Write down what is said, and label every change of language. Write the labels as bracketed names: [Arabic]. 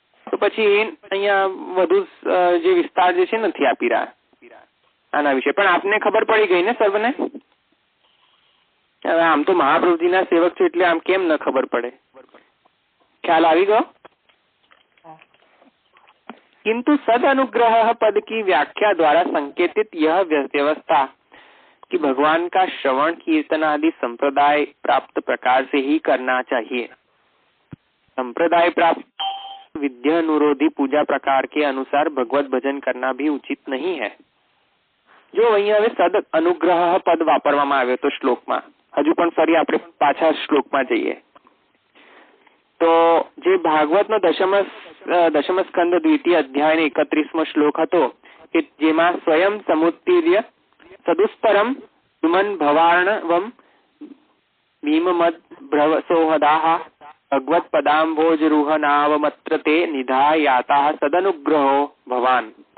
[Gujarati] તો પછી એ અહીંયા વધુ જે વિસ્તાર જે છે નથી આપી રહ્યા આના વિશે. પણ આપને ખબર પડી ગઈ ને સર્વને? હવે આમ તો મહાપ્રભુજીના સેવક છે એટલે આમ કેમ ન ખબર પડે? ખ્યાલ આવી ગયો? [Hindi] किंतु सद अनुग्रह पद की व्याख्या द्वारा संकेतित यह व्यवस्था कि भगवान का श्रवण कीर्तन आदि संप्रदाय प्राप्त प्रकार से ही करना चाहिए. संप्रदाय प्राप्त विद्या अनुरोधी पूजा प्रकार के अनुसार भगवत भजन करना भी उचित नहीं है. [Gujarati] जो અહીંયા હવે સદ અનુગ્રહ પદ વાપરવામાં આવ્યો તો શ્લોકમાં, હજુ પણ ફરી આપણે પાછા શ્લોકમાં જઈએ તો જે ભાગવતનો દશમ સ્કંદ દ્વિતીય અધ્યાયનો 31મો શ્લોક હતો કે જેમાં [Sanskrit] સ્વયં સમુત્તીર્ય સદુસ્તરમ સુમન ભવાર્ણવમ ભીમમદ ભ્રવસોહદાહ ભગવત પદાંભોજરૂહનાવમત્ર તે નિધાયાતા સદનુગ્રહો ભવાન.